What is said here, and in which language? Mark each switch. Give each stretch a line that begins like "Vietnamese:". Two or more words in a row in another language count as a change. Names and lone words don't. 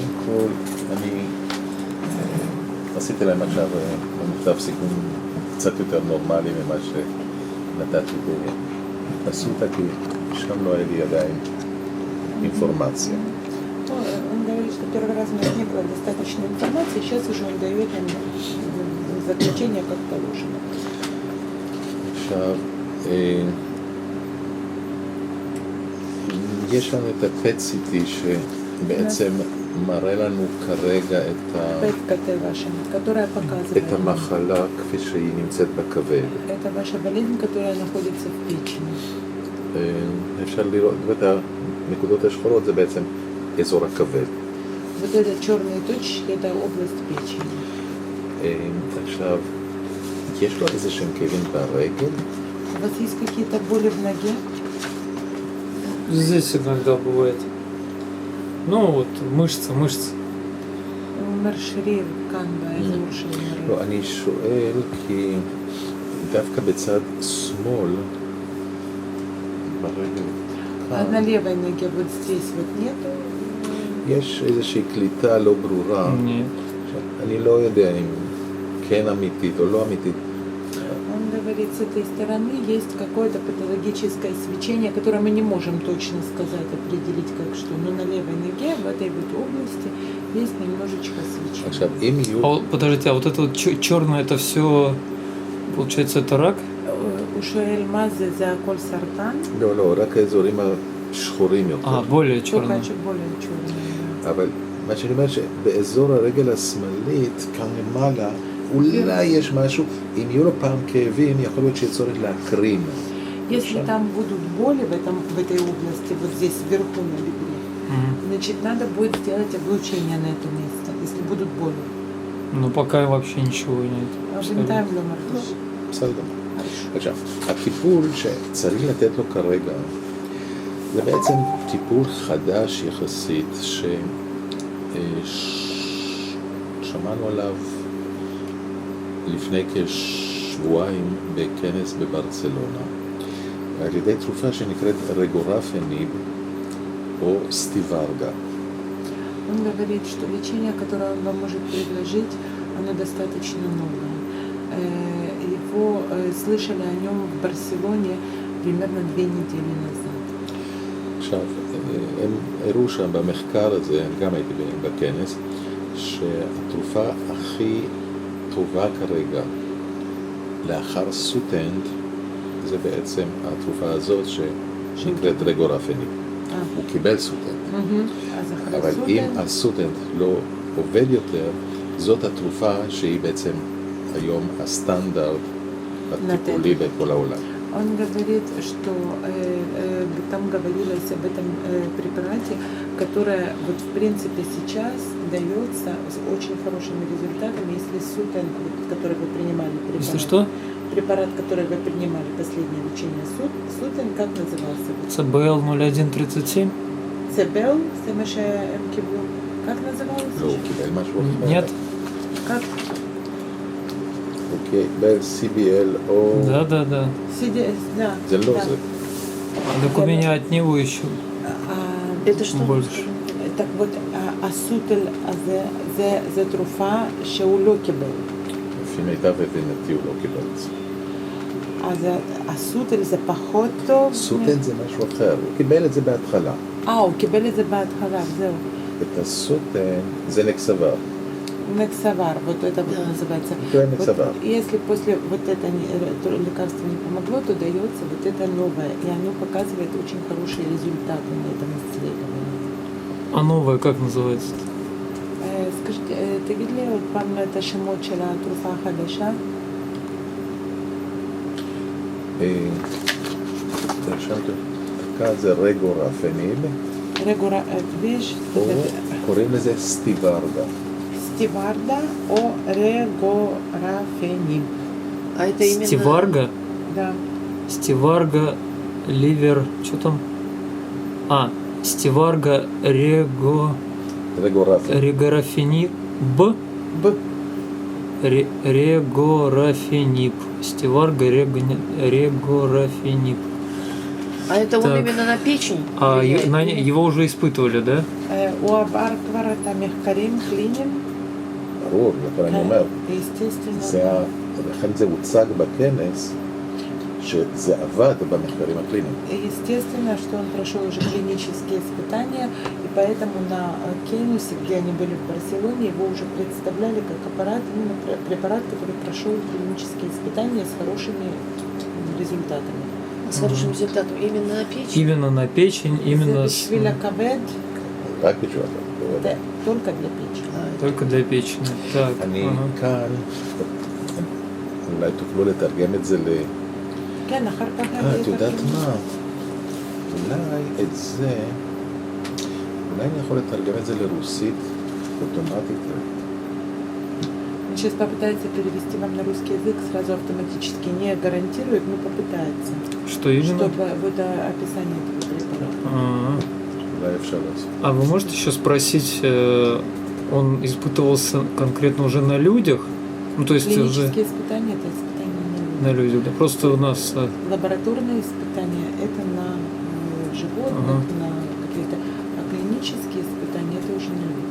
Hebrew: כל, אני עשיתי להם עכשיו מכתב סיכום קצת יותר נורמלי ממה שנתתי באסותא, כי שם לא היה לי עדיין אינפורמציה.
Russian: Он говорит, что первый раз у нас не было достаточно информации, сейчас уже он дает нам заключение как положено.
Hebrew: עכשיו, יש לנו את ה-PET CT שבעצם מראה לנו כרגע את המחלה כפי שהיא נמצאת בכבד.
Russian: Это ваша болезнь, которая находится в печени.
Hebrew: אפשר לראות את הנקודות השחורות, זה בעצם אזור הכבד.
Russian: Вот это черные точки, это область печени.
Hebrew: עכשיו, יש לו איזה שהם כאבים ברגל?
Russian: У вас есть какие-то боли в ноге? Здесь иногда бывает. Ну вот, мышца.
Hebrew: מרשריר כאן באזור של מריר. לא, אני שואל כי דווקא בצד שמאל, ברגל
Russian: А на לевой ноге вот здесь вот нету?
Hebrew: יש איזושהי קליטה לא ברורה. אני לא יודע אם כן אמיתית או לא אמיתית. Он говорит, с этой стороны есть какое-то патологическое свечение, которое мы не можем точно сказать, определить как что. Но на левой ноге, в этой вот области, есть немножечко свечения. עכשיו, אם יהיו...
Russian: Подождите, а вот это вот черное, это все, получается, это рак?
Hebrew: הוא שואל מה זה, זה הכל סרטן? לא, רק האזורים השחורים יותר.
Russian: более черное. более черное.
Hebrew: אבל מה שאני אומר שבאזור הרגל השמאלית, כאן למעלה, אולי יש משהו, אם יהיו לו פעם כאבים, יכול להיות שיהיה צורך להקרין.
Russian: Если там будут боли в этой области, вот здесь вверху на бедре, значит, надо будет сделать облучение на это место, если будут боли. Ну пока вообще ничего нет.
Hebrew: בינתיים לא מרגיש. בסדר. עכשיו, הטיפול שצריך לתת לו כרגע, זה בעצם טיפול חדש יחסית, ששמענו עליו לפני כשבועיים בכנס בברצלונה, על ידי תרופה שנקראת רגורפניב או סטיברגה.
Russian: Он говорит, что лечение, которое он вам может предложить, оно достаточно новое. Его слышали о нем в Барселоне примерно 2 недели назад.
Hebrew: עכשיו, הם הראו שם במחקר הזה, גם הייתי בכנס, שהתרופה הכי טובה כרגע לאחר סוטנט, זה בעצם התרופה הזאת שנקראת רגורפניב. הוא קיבל סוטנט. אבל אם הסוטנט לא עובד יותר, זאת התרופה שהיא בעצם היום הסטנדרט הטיפולי בכל העולם.
Russian: Он говорит, что там говорилось об этом препарате, которое вот в принципе сейчас дается с очень хорошими результатами, если сутен, который вы принимали, препарат, Если что? Препарат, который вы принимали, последнее лечение, сутен, как назывался? ЦБЛ 0137? ЦБЛ, как назывался?
Hebrew: לא, הוא קיבל משהו אחר.
Russian: Нет? Как?
Hebrew: הוא קיבל CBL או...
Russian: Да. Да.
Hebrew: זה לא
Russian: да.
Hebrew: זה.
Russian: Так у меня от него еще Это что? больше. Так вот,
Hebrew: הסוטל הזה, זה תרופה שהוא לא קיבל. לפי מיטב הבינתי הוא לא קיבל את זה. אז הסוטל זה פחות טוב? סוטנט זה משהו אחר, הוא קיבל את זה בהתחלה. הוא קיבל את זה בהתחלה, זהו. את הסוטנט זה נקסבר.
Russian: Нексавар, вот это вот называется. Вот, если после вот это лекарство не помогло, то дается вот это новое. И оно показывает очень хорошие результаты на этом исследовании. А новое как называется? скажите,
Hebrew: תגיד לי עוד פעם את השמות של התרופה החדשה? זה רגורפניב. רגורפניב. קוראים לזה סטיברדה. סטיברדה או רגורפניב.
Russian: Стиварга? Да. Стиварга, ливер, что там? Стиварга, регорафениб. Регорафениб. Стиварга, регорафениб. А это он Так. именно на печень? А влияет? его уже испытывали, да?
Hebrew: הוא עבר כבר את המחקרים קליניים, ברור, אבל אני אומר,
Russian: естественно.
Hebrew: לכן זה הוצג בכנס, שזה עבד במחקרים הקליניים.
Russian: Естественно, что он прошел уже клинические испытания, и поэтому на Кейнусе, где они были в Барселоне, его уже представляли как аппарат, препарат, который прошел клинические испытания с хорошими результатами. С хорошим результатом именно на печень? Именно на печень, именно
Hebrew: זה בשביל הכבד, רק בשביל הכבוד.
Russian: да, только для печени. только для печени. Так,
Hebrew: אני
Russian: ага.
Hebrew: כאן, אולי תוכלו לתרגם את זה כן, אחר כך... את יודעת מה? אולי את זה, אולי אני יכול לתרגם את זה לרוסית אוטומטית.
Russian: Он сейчас попытается перевести вам на русский язык, сразу автоматически не гарантирует, но попытается. Что именно? Чтобы вот описание этого препарата. А,
Hebrew: אולי אפשר לעשות.
Russian: а вы можете еще спросить, он испытывался конкретно уже на людях? Ну, то есть уже Клинические испытания – это испытания на людях. на людях, да? Просто у нас... Лабораторные испытания – это на животных, Ага. на какие-то, а клинические испытания – это уже на людях.